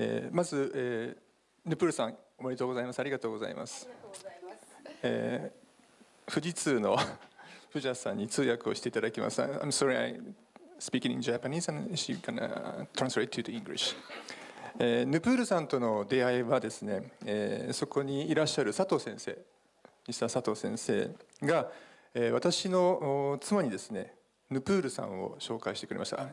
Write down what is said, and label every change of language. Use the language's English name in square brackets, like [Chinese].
[Japanese] まず、ヌプールさん、おめでとうございます。ありがとうございます。富士通の藤田さんに通訳をしていただきます。 [English] I'm sorry, I'm speaking in Japanese and she can translate to the English. [Japanese] ヌプールさんとの出会いはですね、そこにいらっしゃる佐藤先生、ミスター佐藤先生が、私の妻にですね、ヌプールさんを紹介してくれました。